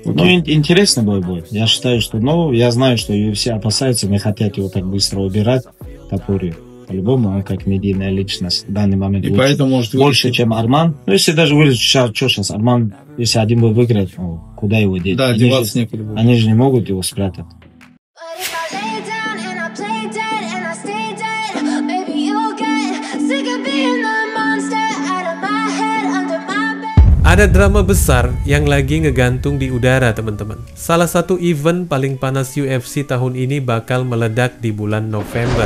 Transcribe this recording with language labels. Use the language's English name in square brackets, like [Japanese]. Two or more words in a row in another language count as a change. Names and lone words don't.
[Russian] Ну, интересный бой будет. Я считаю, что, я знаю, что UFC опасаются, не хотят его так быстро убирать, Топури. По-любому, он как медийная личность в данный момент. И поэтому может больше, чем Арман. Ну, если даже вылезет, что сейчас Арман, если один бой выиграет, куда его деть? Да, деваться некуда будет. Они же не могут его спрятать. [Indonesian] Ada drama besar yang lagi ngegantung di udara, teman-teman. Salah satu event paling panas UFC tahun ini bakal meledak di bulan November.